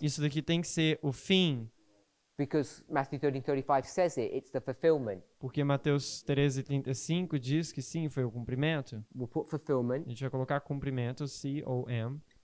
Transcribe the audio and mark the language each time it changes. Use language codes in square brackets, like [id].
[pt] isso daqui tem que ser o fim, [en] because Matthew 13:35 says it. It's the fulfillment. [pt] porque Mateus 13, 35 diz que sim, foi o cumprimento. We'll put fulfillment. A gente vai colocar cumprimento, C-O-M.